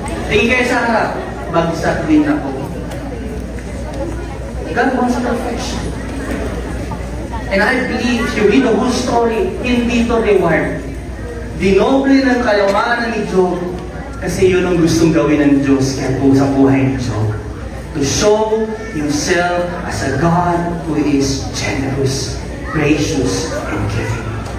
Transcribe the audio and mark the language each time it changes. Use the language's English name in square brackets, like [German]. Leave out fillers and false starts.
[Filipino] Tingin kayo sa harap, bagsak din ako. [English] God wants perfection. And I believe, if you read the whole story, [Filipino] hindi to [English] reward. [Filipino] Dinoble ng kayamanan ni Job kasi yun ang gustong gawin ng Diyos kaya po sa buhay ni Job. [English] To show Himself as a God who is generous, gracious, and giving.